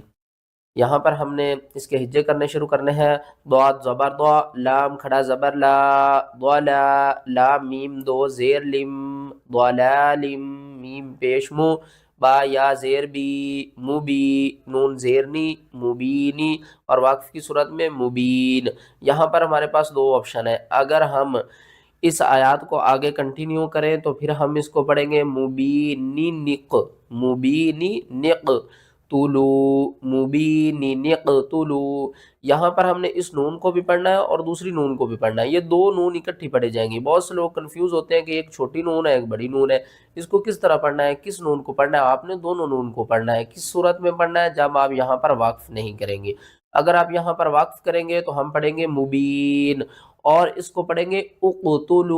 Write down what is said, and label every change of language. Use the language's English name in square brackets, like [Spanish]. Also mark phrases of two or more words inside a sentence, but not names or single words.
[Urdu] یہاں پر ہم نے اس کے ہجے کرنے شروع کرنے ہیں۔ ضاد زبر ضا، لام کھڑا زبر لا، ضلا، لام میم دو زیر لم، ضلالم، میم پیش مو، با یا زیر بی، مبی، نون زیرنی، مبینی، اور واقف کی صورت میں مبین۔ یہاں پر ہمارے پاس 2 آپشن ہے، اگر ہم اس آیات کو آگے کنٹینیو کریں تو پھر ہم اس کو پڑھیں گے [Arabic] مبینی نق، مبینی نق تلو، مبینی نق تلو۔ [Urdu] یہاں پر ہم نے اس نون کو بھی پڑھنا ہے اور دوسری نون کو بھی پڑھنا ہے، یہ 2 نون اکٹھی پڑھی جائیں گی۔ بہت سے لوگ کنفیوز ہوتے ہیں کہ ایک چھوٹی نون ہے ایک بڑی نون ہے، اس کو کس طرح پڑھنا ہے، کس نون کو پڑھنا ہے۔ آپ نے دونوں نون کو پڑھنا ہے۔ کس صورت میں پڑھنا ہے، جب آپ یہاں پر واقف نہیں کریں گے۔ اگر آپ یہاں پر واقف کریں گے تو ہم پڑھیں گے مبین، اور اس کو پڑھیں گے اقتلو۔